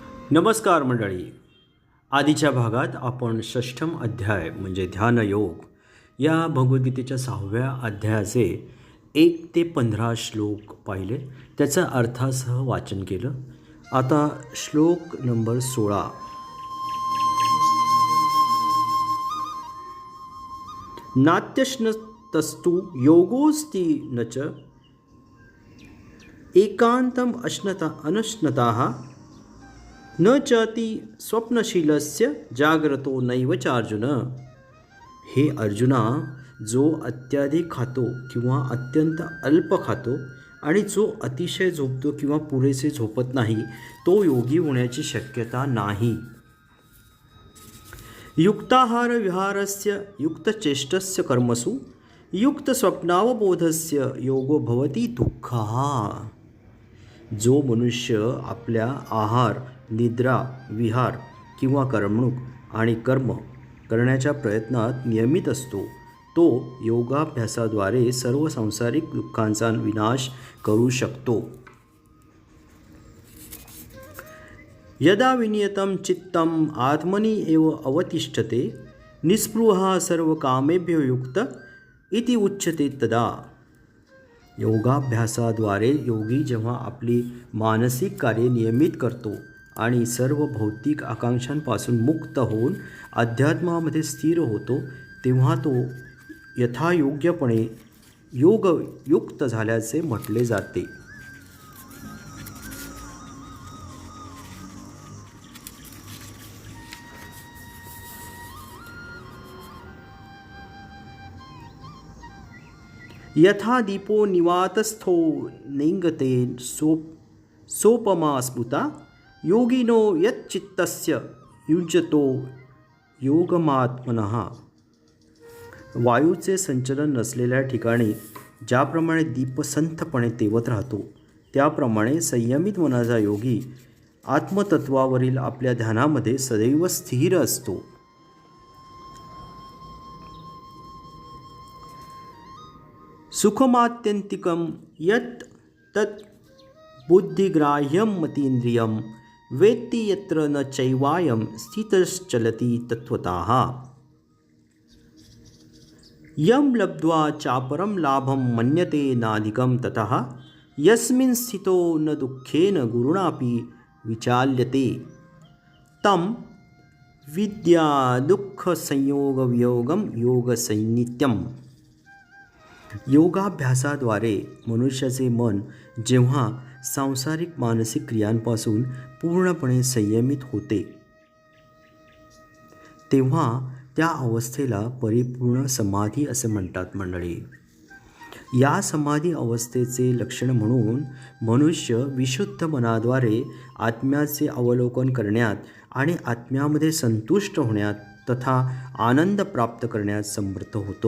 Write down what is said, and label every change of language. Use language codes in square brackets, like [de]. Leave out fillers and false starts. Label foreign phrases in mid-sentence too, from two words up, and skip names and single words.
[mr] नमस्कार मंडळी. आधीच्या भागात आपण षष्ठम अध्याय म्हणजे ध्यानयोग या भगवद्गीतेच्या 6व्या अध्यायाचे 1 ते 15 श्लोक पाहिले, त्याचा अर्थासह वाचन केलं. आता श्लोक नंबर 16. [sa] नात्यश्नतस्तु योगोस्ति न च एकांतम अनश्नताः न चाति स्वप्नशीलस्य जाग्रतो नैव चार्जुन. [mr] हे अर्जुना, जो अत्याधिक खातो किंवा अत्यंत अल्प खातो आणि जो अतिशय झोपतो किंवा पुरेसे झोपत नाही, तो योगी होण्याची शक्यता नाही. [sa] युक्ताहार विहारस्य युक्तचेष्टस्य कर्मसु युक्तस्वप्नावबोधस्य योगो भवति दुःखः. [mr] जो मनुष्य आपल्या आहार, निद्रा, विहार किंवा करमणूक आणि कर्म करण्याच्या प्रयत्नात नियमित असतो, तो योगाभ्यासाद्वारे सर्व सांसारिक दुःखांचा विनाश करू शकतो. [sa] यदा विनियतं चित्तम आत्मनि एव अवतिष्ठते निस्पृहा सर्वकामेभ्यो युक्त इति उच्यते तदा. [mr] योगाभ्यासाद्वारे योगी जेव्हा आपली मानसिक कार्ये नियमित करतो आणि सर्व भौतिक आकांक्षांपासून मुक्त होऊन अध्यात्मामध्ये स्थिर होतो, तेव्हा तो यथायोग्यपणे योगयुक्त झाल्याचे म्हटले जाते. [sa] यथा दीपो निवातस्थो नेंगते सोपमा स्मृता योगिनो यच्चित्तस्य युज्यतो योगमात्मनः. [mr] वायूचे संचलन नसलेल्या ठिकाणी ज्याप्रमाणे दीप संथपणे तेवत राहतो, त्याप्रमाणे संयमित मनाचा योगी आत्मतत्वावरील आपल्या ध्यानामध्ये सदैव स्थिर असतो. [sa] सुखमात्यंतिकं यत् तत् बुद्धिग्राह्यं मतीन्द्रियं वेत्ति यत्र न चैवायं स्थितश्चलति तत्त्वतः. यं लब्ध्वा चापरं लाभं मन्यते नाधिकं ततः यस्मिन् स्थितो न दुःखेन गुरुणापि विचाल्यते तं विद्या दुःखसंयोगवियोगं योगसंनित्यम्. [mr] योगाभ्यासाद्वारे मनुष्याचे मन जेव्हा सांसारिक मानसिक क्रियांपासून पूर्णपणे संयमित होते, तेव्हा त्या अवस्थेला परिपूर्ण समाधी असे म्हणतात मंडळी. या समाधी अवस्थेचे लक्षण म्हणून मनुष्य विशुद्ध मनाद्वारे आत्म्याचे अवलोकन करण्यात आणि आत्म्यामध्ये संतुष्ट होण्यात तथा आनंद प्राप्त करण्यात समर्थ होतो.